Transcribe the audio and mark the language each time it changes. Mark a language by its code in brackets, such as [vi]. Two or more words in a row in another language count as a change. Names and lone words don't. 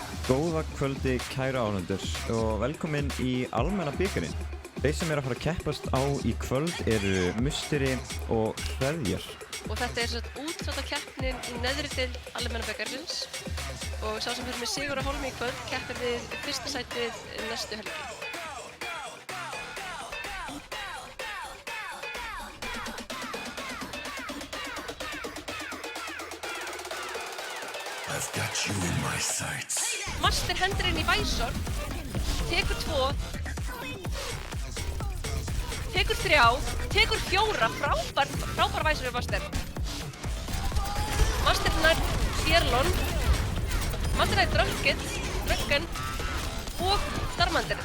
[is] Góða kvöldi kæru áhorfendur og velkomin í almenna bikarinn. Þeir sem eru að fara að keppast á í kvöld eru Musteri og Hreðjar. Og þetta er útsláttar keppnin í neðri deild almenna bikarsins og sá sem fyrir með sigur á hólmi í kvöld keppir við fyrsta sætið næstu helgi. [en] I've got you in my sights. [is] Master hendur inn í Væsor, tekur 2, tekur 3, tekur 4, frábær Væsor við Master. Master nær Fjerlon, Master nær Dröggen og Darmandir.